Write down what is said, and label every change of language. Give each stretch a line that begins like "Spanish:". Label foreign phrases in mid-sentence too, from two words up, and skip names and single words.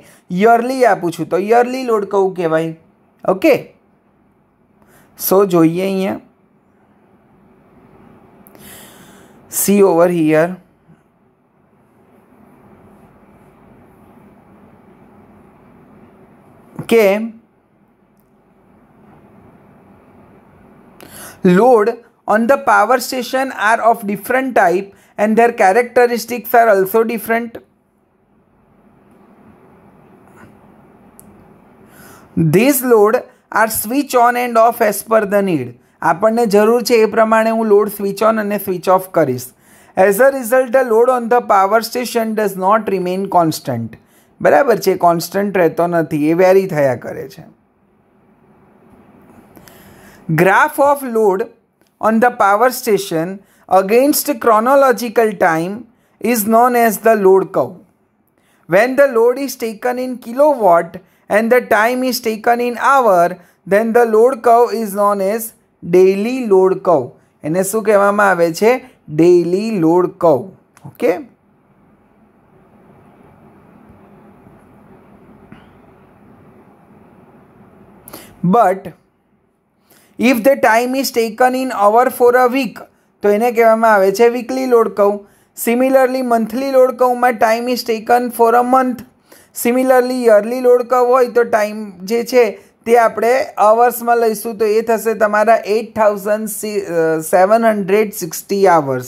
Gujarati: યરલી આપું છું તો
English: yearly load curve
Gujarati: કહેવાય. ઓકે. સો જોઈએ અહીંયા
English: see over here કે load on the power station are of different type and their characteristics are also different. These load are switch on and off as per the need.
Gujarati: આપણને જરૂર છે એ પ્રમાણે હું લોડ
English: switch on
Gujarati: અને
English: switch off
Gujarati: કરીશ.
English: As a result, the load on the power station does not remain constant.
Gujarati: બરાબર છે. કોન્સ્ટન્ટ રહેતો નથી, એ વેરી થયા કરે છે.
English: Graph of load on the power station against chronological time is known as the load curve. When the load is taken in kilowatt and the time is taken in hour, then the load curve is known as daily load curve.
Gujarati: એને શું કહેવામાં આવે છે?
English: daily load curve. ઓકે. But if the time is taken in hour for a week,
Gujarati: તો એને કહેવામાં આવે છે
English: weekly load curve. Similarly monthly load curveમાં time is taken for a month.
Gujarati: સિમિલરલી
English: yearly load curve
Gujarati: હોય તો ટાઈમ જે છે તે આપણે અવર્સમાં લઈશું તો એ થશે તમારા 8760 આવર્સ.